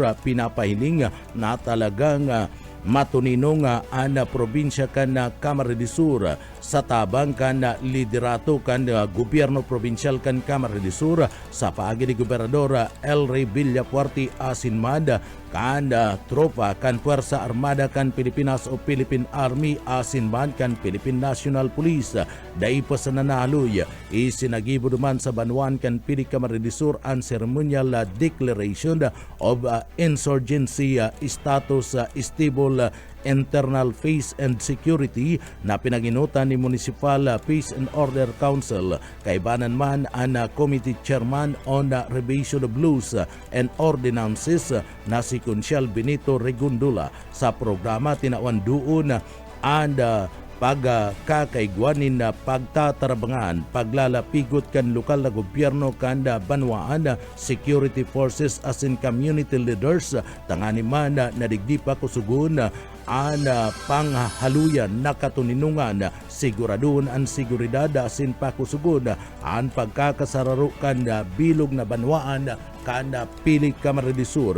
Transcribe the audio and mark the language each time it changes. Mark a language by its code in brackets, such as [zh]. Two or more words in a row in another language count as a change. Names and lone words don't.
[bik] Pinapahiling na talagang matuninong ang probinsya kan Camarines Sur sa tabang kan liderato kan gobyerno probinsyal kan Camarines Sur sa paagi ni Gobernador El Rey Villapuerte asin man kan tropa kan Puwersa Armada kan Pilipinas o Philippine Army asin man kan Philippine National Police. Dai pa sa nanaloy isinagibo duman sa banwan kan Pili Camarines Sur ang [en] ceremonial declaration of insurgency status stable internal peace and security [bik] na pinaginutan ni Municipal Peace and Order Council. Kaibanan man ang [en] Committee Chairman on Revision of Laws and Ordinances [bik] na si Consial Benito Regundula. Sa programa tinawan doon ang pagkakaigwanin na pagtatarabangan, paglalapigot kan lokal na gobyerno kan banwaan, [en] security forces as in community leaders, [bik] tangani man na digdi pa kusugun ang panghaluyan na katuninungan, siguraduhan ang seguridad asin pakusugod ang pagkakasararukan bilog na banwaan kan Pili Camarines Sur.